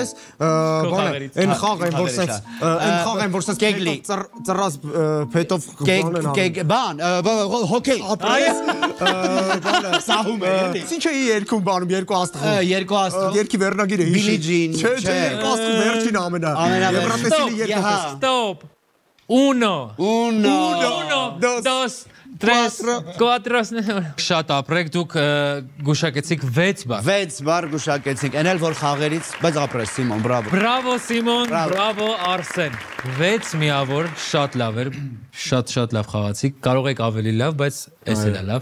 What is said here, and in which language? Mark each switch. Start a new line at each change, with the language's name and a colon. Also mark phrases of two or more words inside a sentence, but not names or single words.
Armenian: Բանը, այն խաղ են, որ սենց, այն խաղ են, որ սենց Կեգլի։ ծռած փետով Բան, հոկեյ։ ապրես։ Բանը, Սահում է, էլի։ ինչ էի երկում բանում, երկու աստղով։ Երկու աստղ։ Երկի վերնագիրը հիշի։ Billie Jean, Չէ, երկու աստղ վերջին ամենա։ Եվրատեսիլի երկու պես։
Spanish: Stop. Uno. Uno, Dos. Tres. Cuatro.
Armenian: Շատ ապրեք, դուք գուշակեցիք 6 բառ։ 6 բառ գուշակեցինք։ Այն էլ որ խաղերից, բայց ապրես Սիմոն, բրավո։ Բրավո Սիմոն, բրավո Արսեն։ 6 միավոր, շատ լավ էր, շատ լավ խաղացիք։ Կարող եք ավելի լավ, բայց էս էլ է լավ։